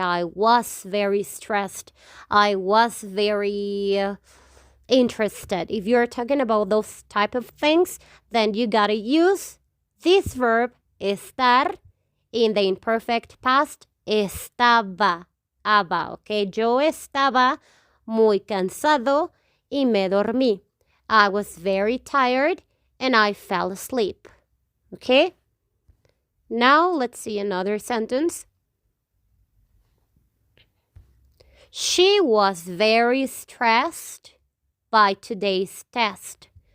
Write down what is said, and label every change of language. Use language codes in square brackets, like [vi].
[en] I was very stressed. I was very interested. If you're talking about those type of things, then you gotta use this verb, estar, in the imperfect past, estaba. [es] Okay, yo estaba muy cansado y me dormí. [en] I was very tired and I fell asleep. Okay? Now let's see another sentence. She was very stressed by today's test.